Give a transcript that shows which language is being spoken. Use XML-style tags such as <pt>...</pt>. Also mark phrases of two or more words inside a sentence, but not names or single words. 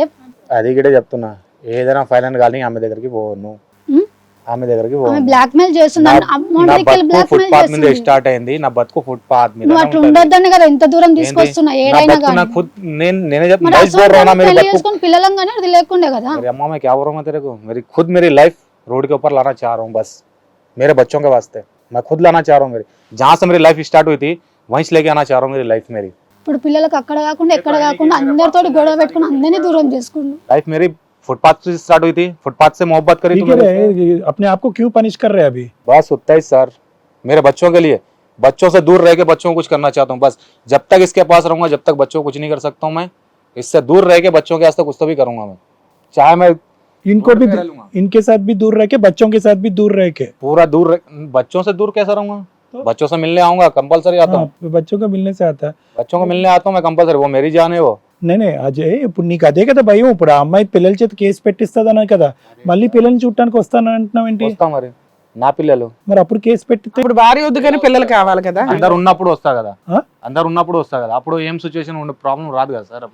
<te>అది కూడా చెప్తున్నా, ఏదైనా ఫైనల్ కానీ ఆమె దగ్గరికి పోను. ఉం? ఆమె దగ్గరికి ఆమె పోను.</te> <en>black mail</en> <te>చేస్తుంది,</te> <en>amount black mail</en> <te>ఫుట్పాత్ మీద చేస్తుంది. స్టార్ట్ అయింది. నా బతుకు ఫుట్పాత్ మీద నువ్వు అట్లా ఉండొద్దని కదా ఇంత దూరం తీసుకొస్తున్నా ఏడైనా కానీ. నేనే మరి అసలు పెళ్లి చేసుకొని పిల్లలం కానీ అది లేకుండే కదా.</te> <hi>अम्मा मैं क्या बोल रहा हूँ तेरे को, मेरी खुद मेरी लाइफ रोड के ऊपर लाना चाह रहा हूँ बस, मेरे बच्चों के वास्ते मैं खुद लाना चाह रहा हूँ. मेरी जहाँ से मेरी लाइफ स्टार्ट हुई थी वहीं से लेके आना चाह रहा हूँ मेरी लाइफ. मेरी</hi> <te>ఇప్పుడు పిల్లలకు అక్కడ కాకుండా ఎక్కడ కాకుండా అందరితో గొడవ పెట్టుకుని అందరినీ దూరం చేసుకుండు.</te> <hi>लाइफ मेरी फुटपाथ से स्टार्ट हुई थी, फुटपाथ से मोहब्बत करी ठीक तो है, अपने आप को क्यों पनिश कर रहे हैं अभी? बस उतना ही सर, मेरे बच्चों के लिए, बच्चों से दूर रह के बच्चों को कुछ करना चाहता हूँ बस. जब तक इसके पास रहूंगा जब तक बच्चों को कुछ नहीं कर सकता हूँ मैं. इससे दूर रह के बच्चों के वास्ते कुछ तो भी करूंगा मैं, चाहे मैं इनको भी, इनके साथ भी दूर रह के, बच्चों के साथ भी दूर रह के. पूरा दूर बच्चों से दूर कैसे रहूंगा? बच्चों से मिलने आऊंगा कंपलसरी आता हूँ. बच्चों का मिलने से आता है. बच्चों को मिलने आता हूँ मैं कंपलसरी, वो मेरी जान है वो.</hi> <te>నేనే అజయ్, ఇప్పుడు నీకు అదే కదా భయం. ఇప్పుడు ఆ అమ్మాయి పిల్లల చేత కేసు పెట్టిస్తుందన్నా కదా, మళ్ళీ పిల్లల్ని చూడటానికి వస్తాను అంటున్నావు ఏంటి? వస్తా మరి, నా పిల్లలు మరి అప్పుడు కేసు పెట్టితే ఇప్పుడు భార్య వద్దు కానీ పిల్లలు కావాలి కదా. అందరు ఉన్నప్పుడు వస్తా కదా, ఆ? అందరు ఉన్నప్పుడు వస్తా కదా, అప్పుడు ఏం సిచ్యువేషన్ ఉండే ప్రాబ్లం రాదు కదా సార్.</te>